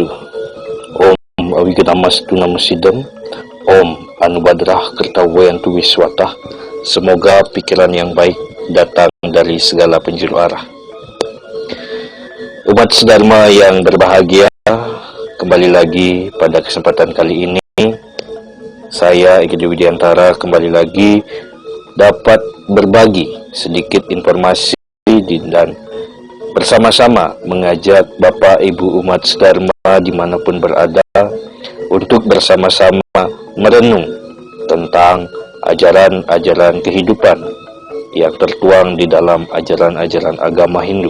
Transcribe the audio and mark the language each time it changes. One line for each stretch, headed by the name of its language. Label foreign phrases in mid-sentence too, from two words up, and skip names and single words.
Sanskrit: Om Awigadamastu Namo Siddham. Om Anubadrah Kertawayantu Wiswata.
Indonesian: Semoga pikiran yang baik datang dari segala penjuru arah. Umat Sedharma yang berbahagia, kembali lagi pada kesempatan kali ini saya Eki Widiantara kembali lagi dapat berbagi sedikit informasi dan bersama-sama mengajak Bapak Ibu umat Sedharma dimanapun berada untuk bersama-sama merenung tentang ajaran-ajaran kehidupan yang tertuang di dalam ajaran-ajaran agama Hindu.